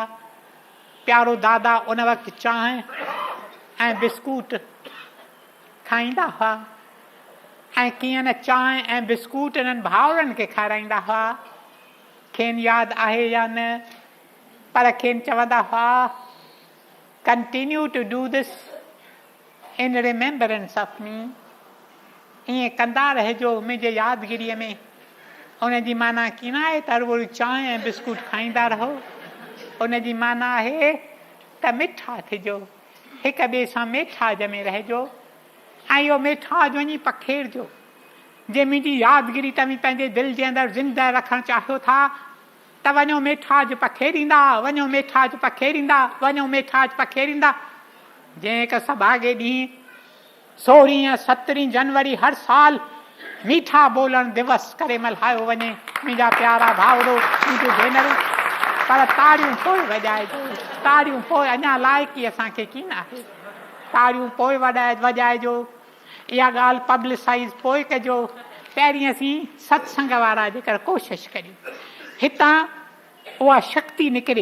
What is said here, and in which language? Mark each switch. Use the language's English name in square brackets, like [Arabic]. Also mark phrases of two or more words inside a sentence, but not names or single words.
[Sindhi] प्यारो दादा उन वक़्तु चांहि ऐं बिस्कुट खाईंदा हुआ, ऐं कीअं न चांहि ऐं बिस्कुट इन्हनि भाउरनि खे खाराईंदा हुआ। खेनि यादि आहे या न, पर खेनि चवंदा हुआ, [English] continue to do this in remembrance of me. [Sindhi] ईअं कंदा रहिजो मुंहिंजे यादगिरीअ में। उन जी माना की न आहे त रुॻो चांहि ऐं बिस्कुट खाईंदा रहो, उन जी माना आहे त मिठा थिजो, हिक ॿिए सां मेठा जमे रहिजो, ऐं इहो मेठाज वञी पखेड़िजो। जे मुंहिंजी यादगिरी तव्हीं पंहिंजे दिलि जे अंदरि ज़िंदह रखणु चाहियो था त वञो मेठाज पखेड़ींदा, वञो मेठाज पखेड़ींदा, वञो मेठाज पखेड़ींदा। जंहिं हिक सभागे ॾींहुं 16 ऐं 17 जनवरी हर साल मीठा ॿोलण दिवस करे मल्हायो वञे। मुंहिंजा प्यारा भाउरो, मुंहिंजूं भेनरूं, पर ताड़ियूं पोइ वॼाइजो, ताड़ियूं पोइ, अञा लाइक़ी असांखे कीन आहे, ताड़ियूं पोइ वॼाइजो। इहा ॻाल्हि पब्लिसाइज़ पोइ कजो। पहिरीं असीं सत्संग वारा जेकर कोशिशि करियूं, हितां उहा शक्ति निकिरे।